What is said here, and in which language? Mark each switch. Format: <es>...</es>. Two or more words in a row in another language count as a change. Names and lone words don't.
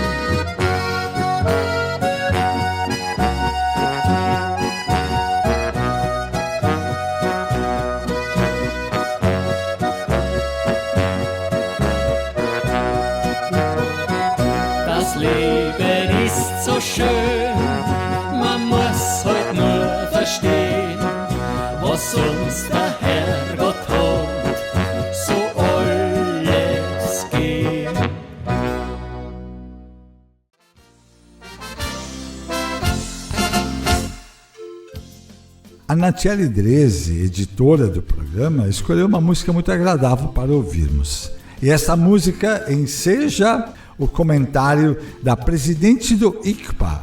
<de>Das Leben ist so schön, man muss halt nur verstehen, was uns der Herrgott hat, so alles geben.</de> <pt>A Natiele Dreze, editora do programa, escolheu uma música muito agradável para ouvirmos. E essa música enseja o comentário da presidente do ICPA.</pt>